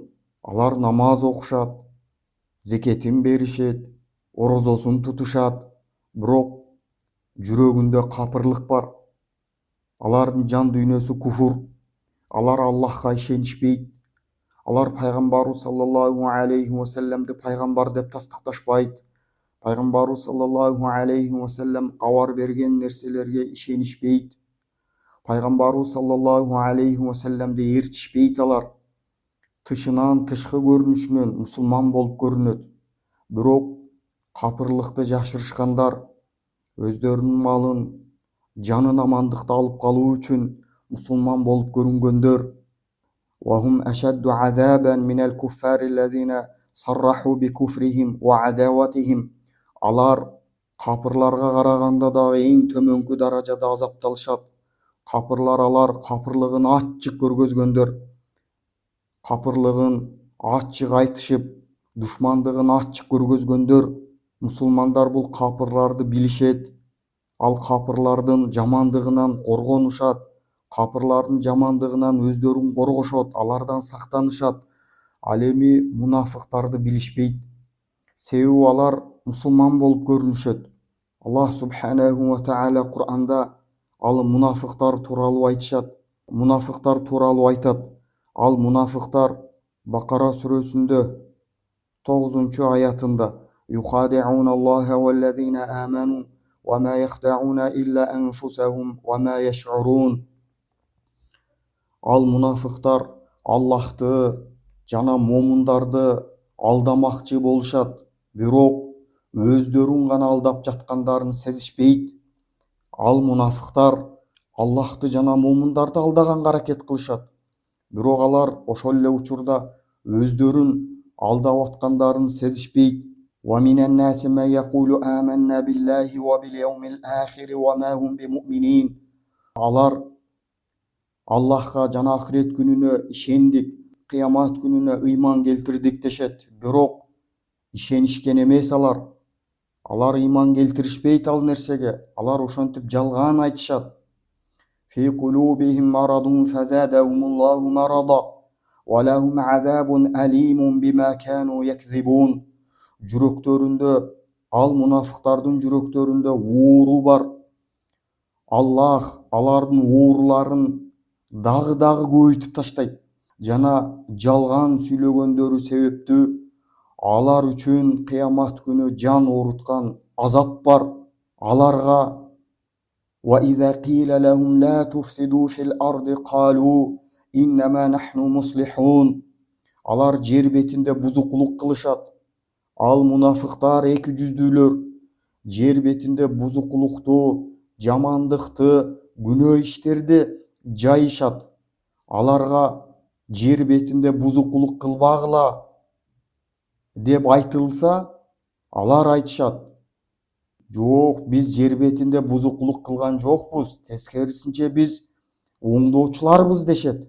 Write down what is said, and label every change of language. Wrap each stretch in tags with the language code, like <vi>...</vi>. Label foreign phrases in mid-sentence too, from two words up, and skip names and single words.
<ky>Алар намаз окушат, зекетин беришет, орозосун тутушат, бирок жүрөгүндө капырлык бар. Алардын жан дүйнөсү куфур. Алар Аллахка ишенишпейт. Алар пайгамбарыбыз</ky> <ar>صلى الله عليه وسلم</ar> <ky>пайгамбар деп тастыкташпайт. Пайгамбарыбыз</ky> <ar>صلى الله عليه وسلم</ar> <ky>кабар берген нерселерге ишенишпейт. Пайгамбарыбыз</ky> <ar>صلى الله عليه وسلم</ar> <ky>ээрчишпейт алар. Тышынан, тышкы көрүнүшүнөн мусулман болуп көрүнөт. Бирок капырлыкты жашырышкандар, өздөрүнүн малын, жанын амандыкта алып калуу үчүн мусулман болуп көрүнгөндөр.</ky> <ar>وهم أشد عذابا من الكفار الذين صرحوا بكفرهم وعداوتهم.</ar> <ky>Алар капырларга караганда дагы эң төмөнкү даражада азапталышат. Капырлар алар капырлыгын ачык көргөзгөндөр. Капырлыгын ачык айтышып, душмандыгын ачык көргөзгөндөр. Мусулмандар бул капырларды билишет. Ал капырлардын жамандыгынан коргонушат. Капырлардын жамандыгынан өздөрүн коргошот, алардан сактанышат. Ал эми мунафыктарды билишпейт. Себеби алар мусулман болуп көрүнүшөт. Аллах</ky> <ar>سبحانه وتعالى</ar> <ky>Кур'анда ал мунафыктар тууралуу айтышат. Мунафыктар тууралуу айтат. Ал мунафыктар Бакара сүрөсүндө 9-аятында</ky> <ar>يخادعون الله والذين آمنوا وما يخدعون إلا أنفسهم وما يشعرون.</ar> <ky>Ал мунафыктар Аллахты жана момундарды алдамакчы болушат, бирок өздөрүн гана алдап жаткандарын сезишпейт. Ал мунафыктар Аллахты жана момундарды алдаганга аракет кылышат, бирок алар ошол эле учурда өздөрүн алдап аткандарын сезишпейт.</ky> <ar>ومن الناس ما يقول آمنا بالله وباليوم الآخر وما هم بمؤمنين.</ar> <ky>Алар Аллахка жана ахирет күнүнө ишендик, кыямат күнүнө ыйман келтирдик дешет, бирок ишенишкен эмес алар. Алар ыйман келтиришпейт ал нерсеге. Алар ошентип жалган айтышат.</ky> <ar>في قلوبهم مرض فزادهم الله مرضا ولهم عذاب أليم بما كانوا يكذبون.</ar> <ky>Жүрөктөрүндө, ал мунафыктардын жүрөктөрүндө ууру бар. Аллах алардын ууруларын дагы көбөйтүп таштайт. Жана жалган сүйлөгөндөрү себептүү алар үчүн кыямат күнү жан ооруткан азап бар.</ky> <ar>Аларга وإذا قيل لهم لا تفسدوا في الأرض قالوا إنما نحن مصلحون.</ar> <ky>Алар жер бетинде бузукулук кылышат. Ал мунафыктар эки жүздүүлөр жер бетинде бузукулукту, жамандыкты, күнөө иштерди жайышат. Аларга жер бетинде бузукулук кылбагыла деп айтылса, алар айтышат: жок, биз жер бетинде бузукулук кылган жокпуз, тескерисинче биз оңдоочуларбыз дешет.</ky>